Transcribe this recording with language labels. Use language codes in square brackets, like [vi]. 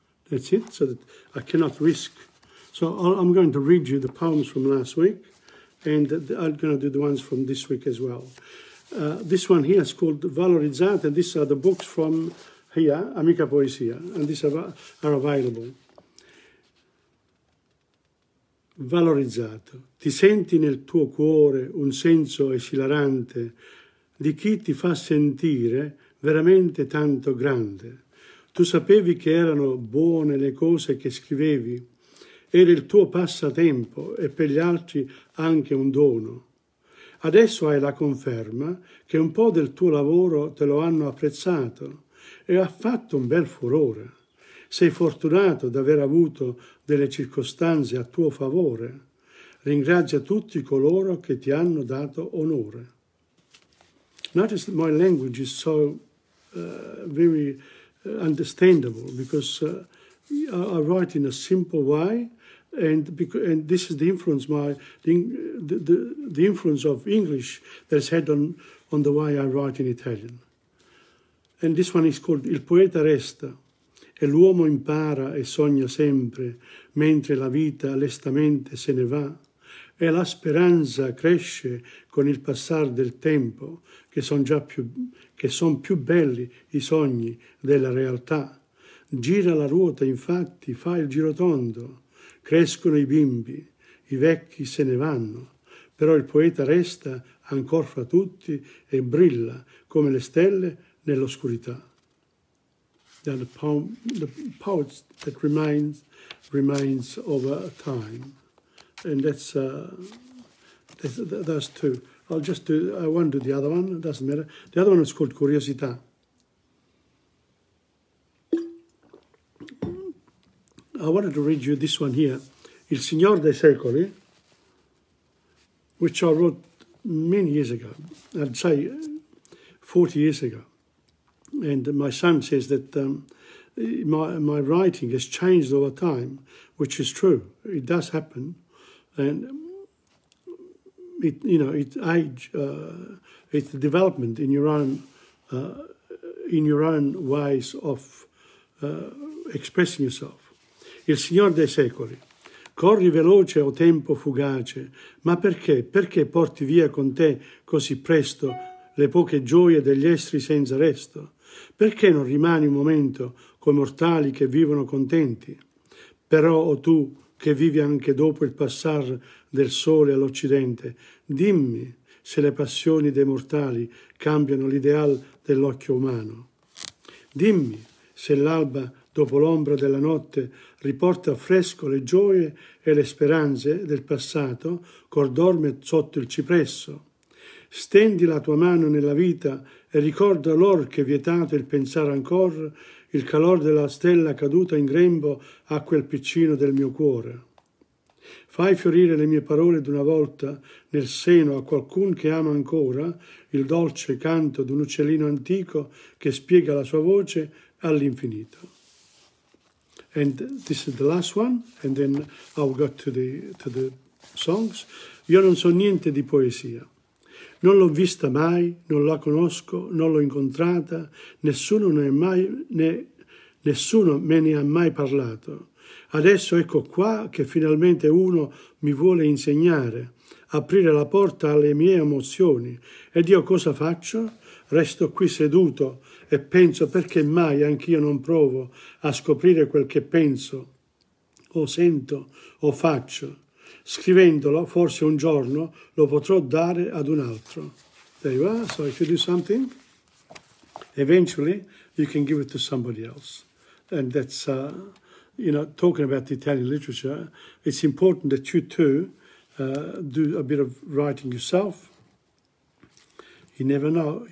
[en] That's it, so that I cannot risk. So I'm going to read you the poems from last week, and I'm going to do the ones from this week as well. This one here is called Valorizzata, and these are the books from here, Amica Poesia, and these are available. [it] Valorizzato. Ti senti nel tuo cuore un senso esilarante di chi ti fa sentire veramente tanto grande. Tu sapevi che erano buone le cose che scrivevi, era il tuo passatempo e per gli altri anche un dono. Adesso hai la conferma che un po' del tuo lavoro te lo hanno apprezzato e ha fatto un bel furore. Sei fortunato d'aver avuto delle circostanze a tuo favore. Ringrazia tutti coloro che ti hanno dato onore. [en] Notice that my language is so very understandable because I write in a simple way, and this is the influence the influence of English that's had on the way I write in Italian. And this one is called Il poeta resta. [it] E l'uomo impara e sogna sempre, mentre la vita lestamente se ne va, e la speranza cresce con il passare del tempo, che son più belli i sogni della realtà. Gira la ruota, infatti, fa il girotondo, crescono i bimbi, i vecchi se ne vanno, però il poeta resta ancor fra tutti e brilla come le stelle nell'oscurità. [en] The poets that remains over time, and that's those two. I won't do the other one. It doesn't matter. The other one is called Curiosità. I wanted to read you this one here, Il Signor dei Secoli, which I wrote many years ago. I'd say 40 years ago. And my son says that my writing has changed over time, which is true. It does happen, and it's the development in your own ways of expressing yourself. [it] Il Signor dei Secoli. Corri veloce o tempo fugace, ma perché? Perché porti via con te così presto le poche gioie degli esseri senza resto? Perché non rimani un momento coi mortali che vivono contenti? Però, o tu, che vivi anche dopo il passare del sole all'Occidente, dimmi se le passioni dei mortali cambiano l'ideal dell'occhio umano. Dimmi se l'alba, dopo l'ombra della notte, riporta fresco le gioie e le speranze del passato, col dorme sotto il cipresso. Stendi la tua mano nella vita e ricorda l'or che vietato il pensare ancora, il calor della stella caduta in grembo a quel piccino del mio cuore. Fai fiorire le mie parole d'una volta nel seno a qualcun che ama ancora il dolce canto d'un uccellino antico che spiega la sua voce all'infinito. [en] And this is the last one, and then I'll go to the songs. [it] Io non so niente di poesia. Non l'ho vista mai, non la conosco, non l'ho incontrata, nessuno me ne ha mai parlato. Adesso ecco qua che finalmente uno mi vuole insegnare, aprire la porta alle mie emozioni. Ed io cosa faccio? Resto qui seduto e penso perché mai anch'io non provo a scoprire quel che penso, o sento, o faccio. Scrivendolo, forse un giorno lo potrò dare ad un altro. [en] There you are. So if you do something, eventually you can give it to somebody else. And that's, talking about the Italian literature, it's important that you too do a bit of writing yourself. You never know.